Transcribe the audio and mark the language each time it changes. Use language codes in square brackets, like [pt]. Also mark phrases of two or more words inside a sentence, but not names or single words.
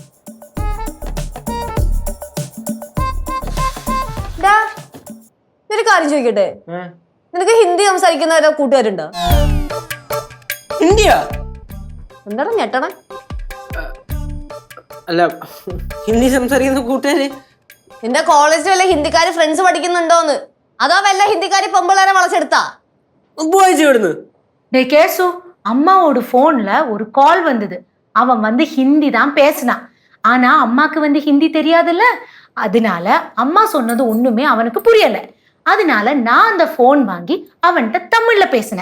[ml] ഒരു കാര്യം ചോദിക്കട്ടെ, നിനക്ക് ഹിന്ദി സംസാരിക്കുന്ന കൂട്ടുകാരുണ്ടോ? ഹിന്ദിയാ? എന്താണ് ഞെട്ടണ? അല്ല, ഹിന്ദി സംസാരിക്കുന്ന കൂട്ടുകാര് നിന്റെ കോളേജിൽ വല്ല ഹിന്ദിക്കാര് ഫ്രണ്ട്സ് പഠിക്കുന്നുണ്ടോന്ന്? അതോ വല്ല ഹിന്ദിക്കാരി പെമ്പിള്ളേരെ വളച്ചെടുത്താ? [ta] கேசு, அம்மாவோட போன்ல ஒரு கால் வந்தது. அவன் வந்து ஹிந்தி தான் பேசினான். ஆனா அம்மாக்கு வந்து ஹிந்தி தெரியாதுல்ல, அதனால அம்மா சொன்னது ஒண்ணுமே அவனுக்கு புரியல. அதனால நான் அந்த போன் வாங்கி அவன்கிட்ட தமிழ்ல பேசினேன்.